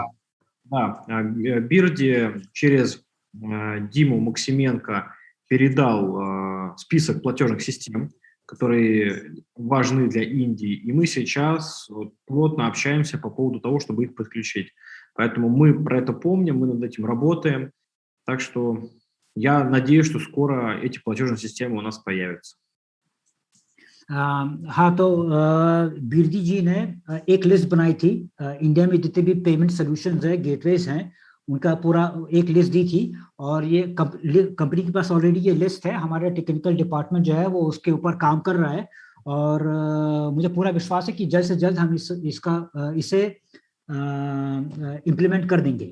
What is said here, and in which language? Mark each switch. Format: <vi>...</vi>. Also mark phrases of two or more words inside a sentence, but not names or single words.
<ru>Да, Бирди через Диму Максименко передал список платежных систем, которые важны для Индии, и мы сейчас вот плотно общаемся по поводу того, чтобы их подключить. Поэтому мы про это помним, мы над этим работаем, так что я надеюсь, что скоро эти платежные системы у нас появятся.</ru> <hi>हाँ, तो बिरदी जी ने एक लिस्ट बनाई थी, इंडिया में जितने भी</hi> <en>payment solutions</en> <hi>है, गेटवेज हैं, उनका पूरा एक लिस्ट दी थी, और ये कंपनी के पास ऑलरेडी ये लिस्ट है। हमारा</hi> <en>technical department</en> <hi>जो है वो उसके ऊपर काम कर रहा है, और मुझे पूरा विश्वास है कि जल्द से जल्द हम इसे इम्प्लीमेंट कर देंगे।</hi>